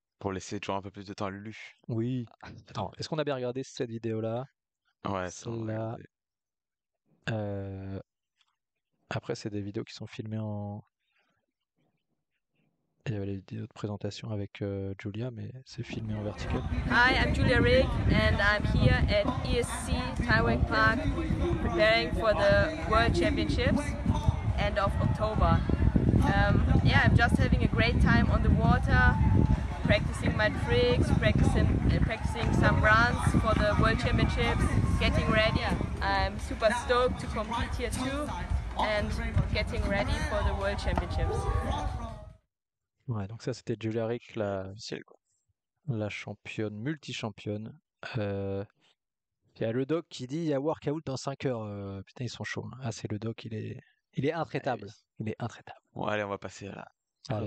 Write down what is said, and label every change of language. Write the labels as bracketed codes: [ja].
[fr] Pour laisser toujours un peu plus de temps à Lulu. Oui. Attends, est-ce qu'on a bien regardé cette vidéo-là? Ouais, ça, on va Celle-là. regarder. euh, Après, c'est des vidéos qui sont filmées en. Il y avait les vidéos de présentation avec Julia, mais c'est filmé en vertical. [en] Hi, I'm Julia Rigg and I'm here at ESC Taiwan Park preparing for the World Championships end of October. Yeah, I'm just having a great time on the water, practicing my tricks, practicing some runs for the World Championships, getting ready. I'm super stoked to compete here too and getting ready for the World Championships. [fr] Ouais, donc ça c'était Julia Rick, Officiel, quoi. la championne, multi-championne. Il y a le doc qui dit il y a workout dans 5 heures. Putain, ils sont chauds, hein. Ah, c'est le doc, il est Ah oui. intraitable. Il est intraitable. Bon, allez, on va passer à la Allez, on